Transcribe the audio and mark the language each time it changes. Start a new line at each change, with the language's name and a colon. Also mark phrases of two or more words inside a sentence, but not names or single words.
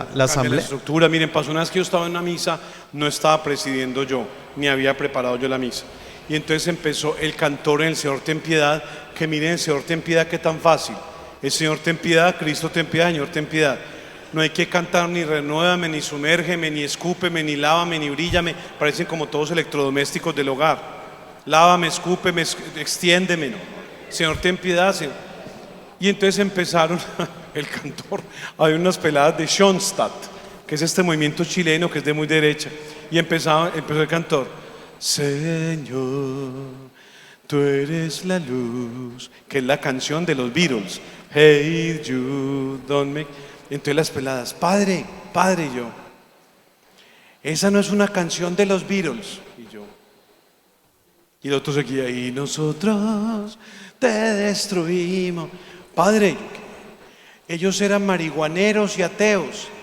Spanish: Cambia asamblea. la estructura. Miren, pasó una vez que yo estaba en una misa, no estaba presidiendo yo, ni había preparado yo la misa. Y entonces empezó el cantor en el Señor ten piedad, que miren, el Señor ten piedad, qué tan fácil. El Señor ten piedad, Cristo ten piedad, Señor ten piedad. No hay que cantar ni renuévame, ni sumérgeme, ni escúpeme, ni lávame, ni bríllame. Parecen como todos electrodomésticos del hogar. Lávame, escúpeme, extiéndeme. No. Señor ten piedad, Señor. Y entonces empezaron, el cantor, había unas peladas de Schoenstatt, que es este movimiento chileno que es de muy derecha. Y empezó el cantor, Señor, tú eres la luz, que es la canción de los Beatles.
English: Hey, you don't make.
Spanish: Entonces las peladas, padre, y yo, esa no es una canción de los Beatles. Y yo, y el otro seguía, y nosotros te destruimos. Padre, ellos eran marihuaneros y ateos.